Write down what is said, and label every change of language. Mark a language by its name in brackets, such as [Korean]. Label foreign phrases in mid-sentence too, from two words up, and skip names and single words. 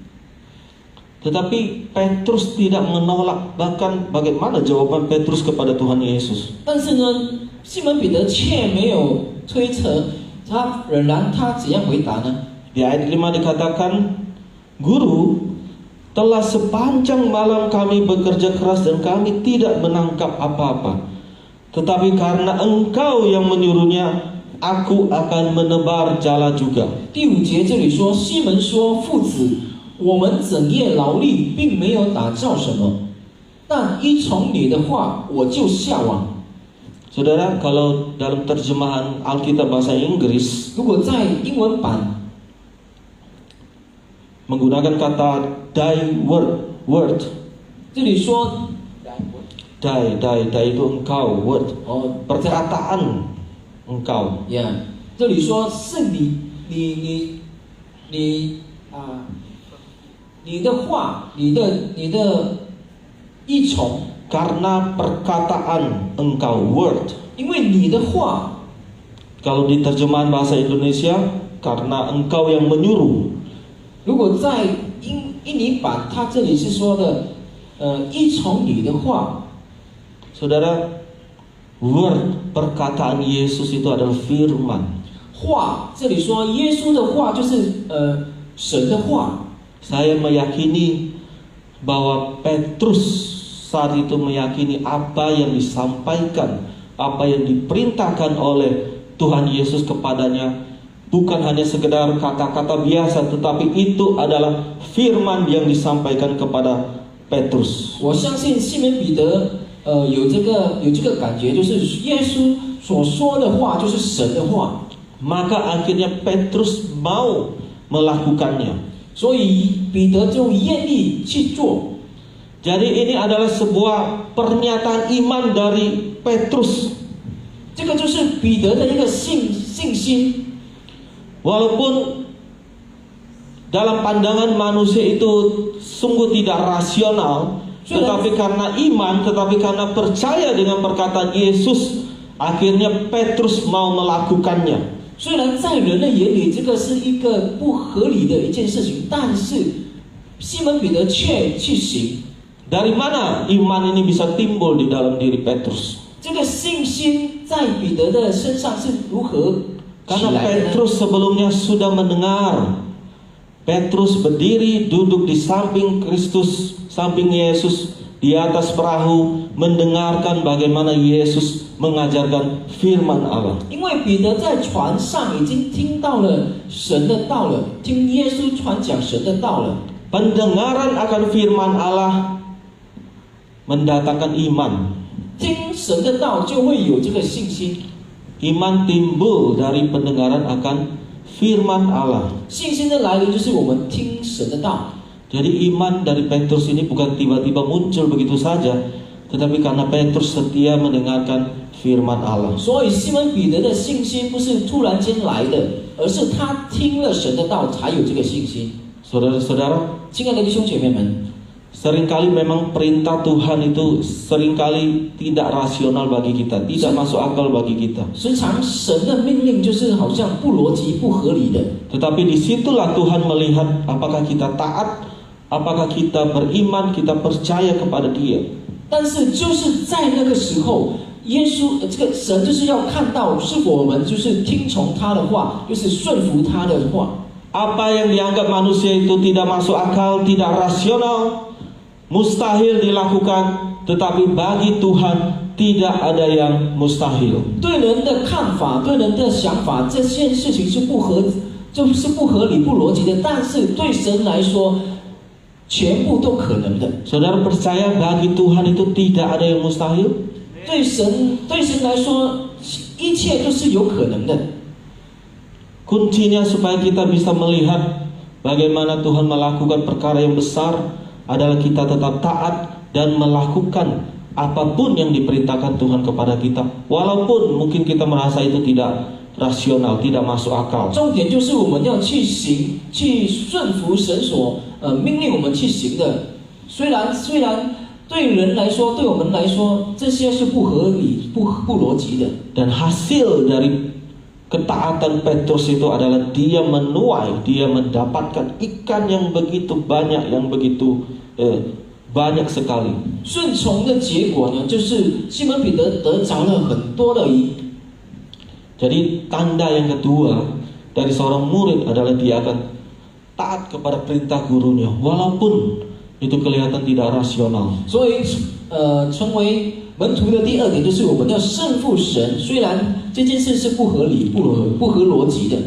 [Indonesian] Tetapi Petrus tidak menolak, bahkan bagaimana jawaban Petrus kepada Tuhan Yesus? [Chinese] 但是呢，西门彼得却没有推辞，他仍然他怎样回答呢？ [Indonesian] Di ayat 5 dikatakan, Guru, telah sepanjang malam kami bekerja keras dan kami tidak menangkap apa-apa. Tetapi karena Engkau yang menyuruhnya, aku akan menebar jala juga. [Chinese] 第5节这里说，西门说：“父子，我们整夜劳力，并没有打着什么，但依从你的话，我就下网。” [Indonesian] Saudara, kalau dalam terjemahan Alkitab bahasa Inggris [Chinese] 如果在英文版 [Indonesian] menggunakan kata word, [Chinese] 这里说 [Indonesian] die itu engkau, word, 哦， perkataan engkau. [Chinese] 呀，这里说是你的话，你的依从， [Indonesian] Karena perkataan engkau, word. [Chinese] 因为你的话， [Indonesian] Kalau di terjemahan bahasa Indonesia, karena engkau yang menyuruh. [Chinese] 如果在印尼版，它这里是说的，依从你的话。 [Indonesian] Saudara, word, perkataan Yesus itu adalah firman. [Chinese] 话，这里说耶稣的话就是神的话。 [Indonesian] Saya meyakini bahwa Petrus saat itu meyakini apa yang disampaikan, apa yang diperintahkan oleh Tuhan Yesus kepadanya bukan hanya sekedar kata-kata biasa, tetapi itu adalah firman yang disampaikan kepada Petrus. [Chinese] 我相信西门彼得有这个感觉，就是耶稣所说的话就是神的话。 [Indonesian] Maka akhirnya Petrus mau melakukannya. [Chinese] 所以彼得就愿意去做。 [Indonesian] Jadi ini adalah sebuah pernyataan iman dari Petrus. [Chinese] 这个就是彼得的一个信心。 [Indonesian] Walaupun dalam pandangan manusia itu sungguh tidak rasional, tetapi karena iman, tetapi karena percaya dengan perkataan Yesus, akhirnya Petrus mau melakukannya. [Chinese] 虽然在人的眼里，这个是一个不合理的一件事情，但是西门彼得却去行。 [Indonesian] Dari mana iman ini bisa timbul di dalam diri Petrus? [Chinese] 这个信心在彼得的身上是如何起 [Indonesian] Karena [Chinese] 来的呢？ [Indonesian] Petrus sebelumnya sudah mendengar. Petrus berdiri duduk di samping Kristus, samping Yesus di atas perahu, mendengarkan bagaimana Yesus mengajarkan firman Allah. [Chinese] 因为彼得在船上已经听到了神的道了，听耶稣传讲神的道了。 [Indonesian] Pendengaran akan firman Allah mendatangkan iman. [Chinese] 听神的道就会有这个信心， [Indonesian] Iman timbul dari pendengaran akan firman Allah. [Chinese] 信心的来临就是我们听神的道。 [Indonesian] Jadi iman dari Petrus ini bukan tiba-tiba muncul begitu saja, tetapi karena Petrus setia mendengarkan firman Allah. [Chinese] 所以西门彼得的信心不是突然间来的，而是他听了神的道才有这个信心。 [Indonesian] Saudara-saudara, [Chinese] 亲爱的弟兄姐妹们， [Indonesian] seringkali memang perintah Tuhan itu seringkali tidak rasional bagi kita, tidak masuk akal bagi kita. [Chinese] 时常神的命令就是好像不逻辑、不合理的。 [Indonesian] Tetapi disitulah Tuhan melihat apakah kita taat, apakah kita beriman, kita percaya kepada Dia. [Chinese] 但是就是在那个时候，耶稣这个神就是要看到是否我们就是听从他的话，就是顺服他的话。 [Indonesian] Apa yang dianggap manusia itu tidak masuk akal, tidak rasional, mustahil dilakukan, tetapi bagi Tuhan tidak ada yang mustahil. [Chinese] 对人的看法、对人的想法，这件事情是不合理、不逻辑的，但是对神来说，全部都可能的。 [Indonesian] Saudara percaya bagi Tuhan itu tidak ada yang mustahil? [Chinese] 对神来说，一切都是有可能的。 [Indonesian] Kuncinya supaya kita bisa melihat bagaimana Tuhan melakukan perkara yang besar adalah kita tetap taat dan melakukan apapun yang diperintahkan Tuhan kepada kita, walaupun mungkin kita merasa itu tidak rasional, tidak masuk akal. [Chinese] 重点就是我们要去行，去顺服神所命令我们去行的。虽然对人来说，对我们来说，这些是不合理、不逻辑的。 [Indonesian] Dan hasil dari ketaatan Petrus itu adalah dia menuai, dia mendapatkan ikan yang begitu banyak, yang begitu banyak sekali. [Chinese] 顺从的结果呢，就是西门彼得得着了很多的鱼。 [Indonesian] Jadi tanda yang kedua dari seorang murid adalah dia akan taat kepada perintah gurunya, walaupun itu kelihatan tidak rasional. [Chinese] 所以，成为门徒的第二点就是我们要顺服神，虽然这件事是不合理、不合逻辑的。